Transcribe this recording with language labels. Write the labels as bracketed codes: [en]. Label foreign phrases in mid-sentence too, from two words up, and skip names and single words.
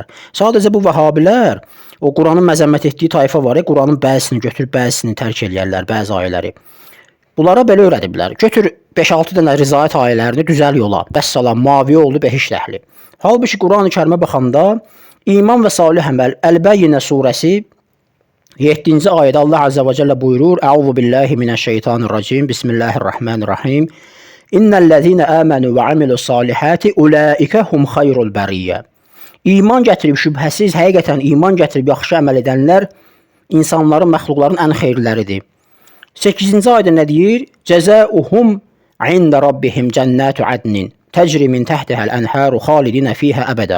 [az] Sadəcə bu vəhabilər o Quranın məzəmmət etdiyi tayfa var, Quranın bəzisini götürüb bəzisini tərk eləyərlər, bəzi ayələri. Bunlara belə öyrədiblər. Götür 5-6 dənə rizaət ayələrini düzəl yola. Vəssalam, mavi oldu behişt əhli. Halbuki Qurani-Kərimə baxanda iman və salih əməl Əl-Bəyyinə surəsi 7-ci ayədə Allah Azza və Cəllə buyurur: [ar] "أعوذ بالله من الشيطان الرجيم. بسم الله الرحمن الرحيم إن الذين آمنوا وعملوا الصالحات أولئك هم خير البرية." [az] İman gətirib şübhəsiz, həqiqətən iman gətirib yaxşı əməl edənlər insanların, məxluqların ən xeyirləridir. 8-ci ayədə nə deyir? [ar] جزاؤهم عند ربهم جنات عدن تجري من تحتها الأنهار خالدين فيها أبدا.